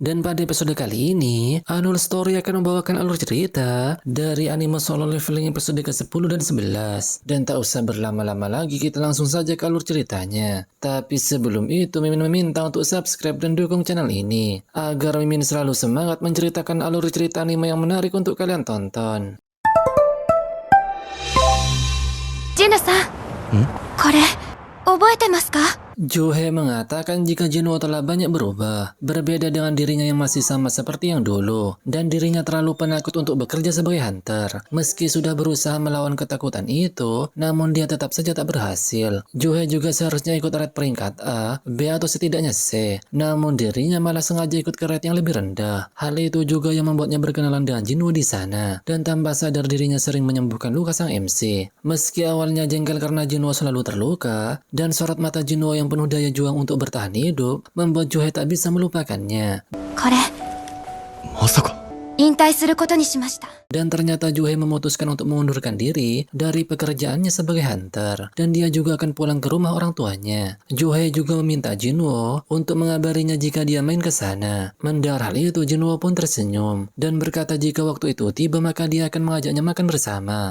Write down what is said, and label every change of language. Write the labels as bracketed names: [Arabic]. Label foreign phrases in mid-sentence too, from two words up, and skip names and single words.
[Indonesian] Dan pada episode kali ini, Anul Story akan membawakan alur cerita dari anime Solo Leveling episode ke-10 dan 11. Dan tak usah berlama-lama lagi, kita langsung saja ke alur ceritanya. Tapi sebelum itu, Mimin meminta untuk subscribe dan dukung channel ini, agar Mimin selalu semangat menceritakan alur cerita anime yang menarik untuk kalian tonton. [Japanese] ジンナさん、これ覚えてますか？ [Indonesian] Johe mengatakan jika Jinwo telah banyak berubah, berbeda dengan dirinya yang masih sama seperti yang dulu, dan dirinya terlalu penakut untuk bekerja sebagai hunter. Meski sudah berusaha melawan ketakutan itu, namun dia tetap saja tak berhasil. Johe juga seharusnya ikut red peringkat A, B atau setidaknya C, namun dirinya malah sengaja ikut ke red yang lebih rendah. Hal itu juga yang membuatnya berkenalan dengan Jinwo di sana, dan tanpa sadar dirinya sering menyembuhkan luka sang MC. Meski awalnya jengkel karena Jinwo selalu terluka, dan sorot mata Jinwo yang penuh daya juang untuk bertahan hidup membuat Johe tak bisa melupakannya. [Japanese] これまさか引退することにしました。 [Indonesian] Dan ternyata Johe memutuskan untuk mengundurkan diri dari pekerjaannya sebagai hunter, dan dia juga akan pulang ke rumah orang tuanya. Johe juga meminta Jinwo untuk mengabarinya jika dia main ke sana. Mendengar hal itu, Jinwo pun tersenyum dan berkata jika waktu itu tiba maka dia akan mengajaknya makan bersama.